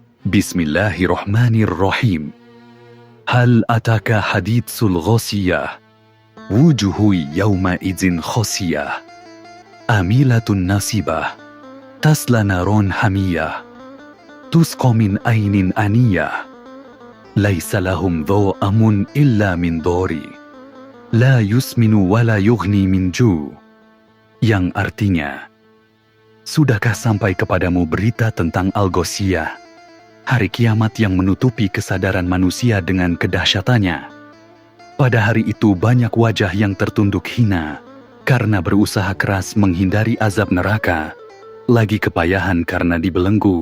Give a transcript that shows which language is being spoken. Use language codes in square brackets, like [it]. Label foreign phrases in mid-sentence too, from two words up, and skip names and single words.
[ar] Bismillahirrahmanirrahim. هل أتاك حديث الغاشية وجوه يومئذ خاشعة عاملة ناصبة تصلى نارا حامية تسقى من عين آنية ليس لهم طعام إلا من ضريع لا يسمن ولا يغني من جوع'. [id] Yang artinya, sudahkah sampai kepadamu berita tentang Al-Ghasyiyah, hari kiamat yang menutupi kesadaran manusia dengan kedahsyatannya? Pada hari itu banyak wajah yang tertunduk hina karena berusaha keras menghindari azab neraka, lagi kepayahan karena dibelenggu.